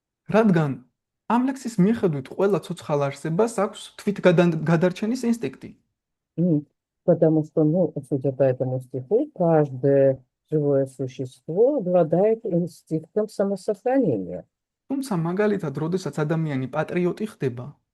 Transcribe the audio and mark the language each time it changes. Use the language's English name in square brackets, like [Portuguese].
[Georgian] რადგან ამ ლექსის მიხედვით ყველა ცოცხალ არსებას აქვს თვითგადარჩენის ინსტინქტი. [Russian] Потому что, судя по этому стиху, каждое живое существо обладает инстинктом самосохранения. [Georgian] თუმცა მაგალითად, როდესაც ადამიანი პატრიოტი ხდება,